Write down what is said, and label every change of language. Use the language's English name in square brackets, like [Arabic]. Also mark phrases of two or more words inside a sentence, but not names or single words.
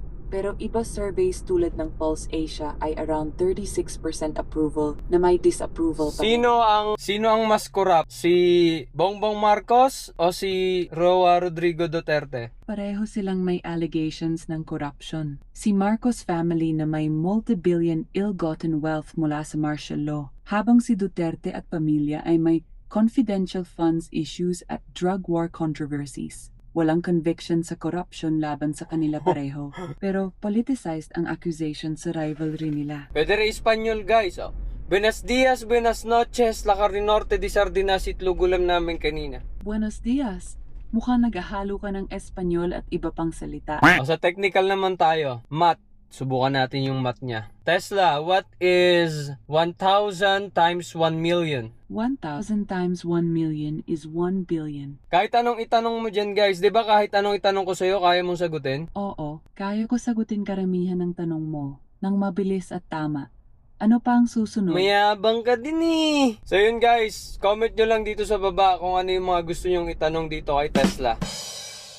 [Filipino] Pero iba surveys tulad ng Pulse Asia ay [English] around 36% approval [Filipino] na may disapproval pa. Sino ang mas corrupt? Si Bongbong Marcos o si Roa Rodrigo Duterte? Pareho silang may allegations ng corruption. Si Marcos family na may [English] multi-billion ill-gotten wealth [Filipino] mula sa [English] martial law, [Filipino] habang si Duterte at pamilya ay may [English] confidential funds issues [Filipino] at [English] drug war controversies. [Filipino] Walang conviction sa corruption laban sa kanila pareho, pero politicized ang accusation sa rivalry nila. Pwede rin Espanyol guys. [Spanish] Oh. Buenos dias, buenas noches, la carne norte di sardinas [Filipino] itlog ulam namin kanina. [Spanish] Buenos dias! [Filipino] Mukhang naghahalo ka ng Espanyol at iba pang salita. O, sa technical naman tayo. Math. Subukan natin yung math niya. [English] Tesla, what is 1,000 times 1 million? 1,000 times 1 million is 1 billion. [Filipino] Kahit anong itanong mo dyan guys, di ba kahit anong itanong ko sa'yo, kaya mong sagutin? Oo, kaya ko sagutin karamihan ng tanong mo, nang mabilis at tama. Ano pa ang susunod? Mayabang ka din eh. So yun guys, comment nyo lang dito sa baba kung ano yung mga gusto nyong itanong dito kay Tesla.